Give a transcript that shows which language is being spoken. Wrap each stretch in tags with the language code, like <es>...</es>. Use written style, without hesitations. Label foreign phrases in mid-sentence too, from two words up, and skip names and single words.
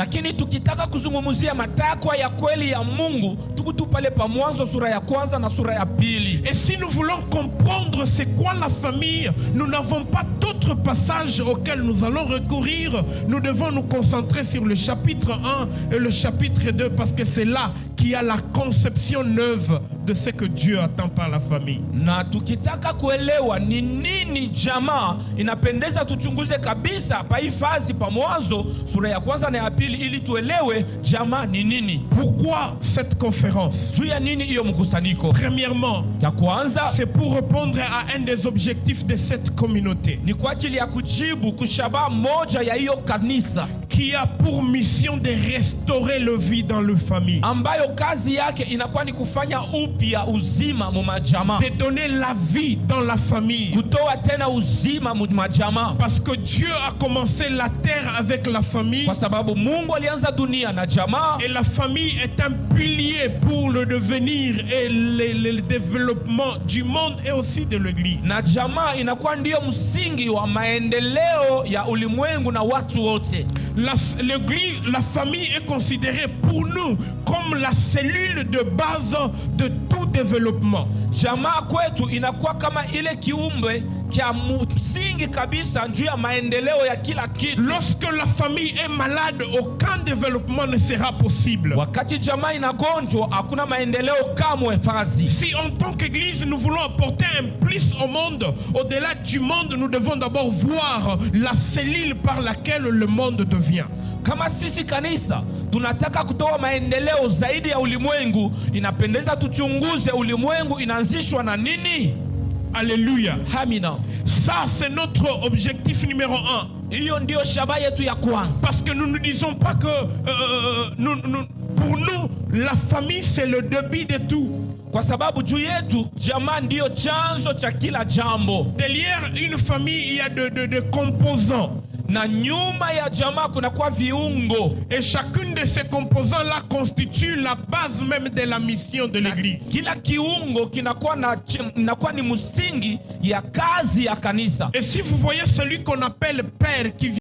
<fr>Et si nous voulons comprendre c'est quoi la famille, nous n'avons pas d'autres passages auxquels nous allons recourir. Nous devons nous concentrer sur le chapitre 1 et le chapitre 2 parce que c'est là qu'il y a la conception neuve de ce que Dieu attend par la famille.</fr> <sw>Na tukitaka kuelewa ni nini jamaa, inapendeza tuchunguze kabisa pa hifadhi pa Mwanzo sura ya kwanza na ya pili ili tuelewe jamaa ni nini.</sw> <fr>Pourquoi cette conférence?</fr> <sw>Juu ya nini hiyo mkusanyiko?</sw> <fr>Premièrement,</fr> <sw>ya kwanza,</sw> <fr>c'est pour répondre à un des objectifs de cette communauté.</fr> <sw>Ni kwa ajili ya kujibu kushaba moja ya hiyo kanisa</sw> <fr>qui a pour mission de restaurer le vie dans le famille.</fr> <sw>Ambayo kazi yake inakuwa ni kufanya upya uzima mu majamaa.</sw> <fr>De donner la vie dans la famille.</fr> <sw>Kutoa tena uzima mu majamaa.</sw> <fr>Parce que Dieu a commencé la terre avec la famille.</fr> <sw>Kwa sababu Mungu alianza dunia na jamaa.</sw> <fr>Et la famille est un pilier pour le devenir et le développement du monde et aussi de l'église.</fr> <sw>Na jamaa inakuwa ndio msingi wa maendeleo ya ulimwengu na watu wote.</sw> <fr>L'église, la famille est considérée pour nous comme la cellule de base de tout développement.</fr> <sw>Jamaa kwetu inakuwa kama ile kiumbe kia msingi kabisa juu ya maendeleo ya kila kitu.</sw> <fr>Lorsque la famille est malade, aucun développement ne sera possible.</fr> <sw>Wakati jamaa inagonjwa hakuna maendeleo kamwe fazi.</sw> <fr>Si en tant qu'église nous voulons apporter un plus au monde, au-delà du monde, nous devons d'abord voir la cellule par laquelle le monde devient.</fr> <sw>Kama sisi kanisa tunataka kutoa maendeleo zaidi ya ulimwengu, inapendeza tuchunguze ulimwengu inaanzishwa na nini?</sw> <fr>Alléluia.</fr> <sw>Amina.</sw> <fr>Ça c'est notre objectif numéro 1.</fr> <sw>Hiyo ndio shabaha yetu ya kwanza.</sw> <fr>Parce que nous ne disons pas que pour nous, la famille c'est le début de tout.</fr> <sw>Kwa sababu juu yetu jamaa ndio chanzo cha kila jambo.</sw> <fr>Derrière une famille, il y a de composants.</fr> <sw>Na nyuma ya jamaa kuna kwa viungo.</sw> <fr>Et chacune de ces composants-là constitue la base même de la mission de l'église.</fr> <sw>Kila kiungo kinakuwa ni msingi ya kazi ya kanisa.</sw> <fr>Et si vous voyez celui qu'on appelle père qui</fr>